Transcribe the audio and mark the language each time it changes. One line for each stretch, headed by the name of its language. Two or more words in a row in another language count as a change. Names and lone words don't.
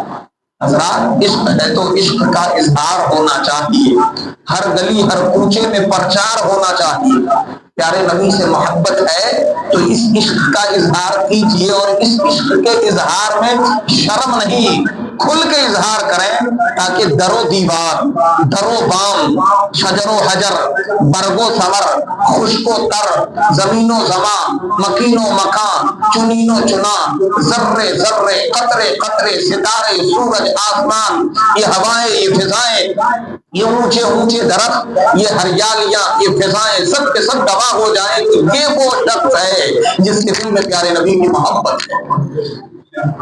Urdu: حضرات عشق ہے تو عشق کا اظہار ہونا چاہیے، ہر گلی ہر کوچے میں پرچار ہونا چاہیے، پیارے نبی سے محبت ہے تو اس عشق کا اظہار کیجیے، اور اس عشق کے اظہار میں شرم نہیں، کھل کے اظہار کریں، تاکہ در و دیوار، در و بام، شجر و حجر، برگ و ثمر، خشک و تر، زمین و زمان، مکین و مکان، چنین و چنا، ذرے ذرے، قطرے قطرے، ستارے، سورج، آسمان، یہ ہوائیں، یہ فضائیں، یہ اونچے اونچے درخت، یہ ہریالیاں، یہ فضائیں، سب کے سب گواہ ہو جائیں کہ یہ وہ شخص ہے جس کے دل میں پیارے نبی کی محبت ہے۔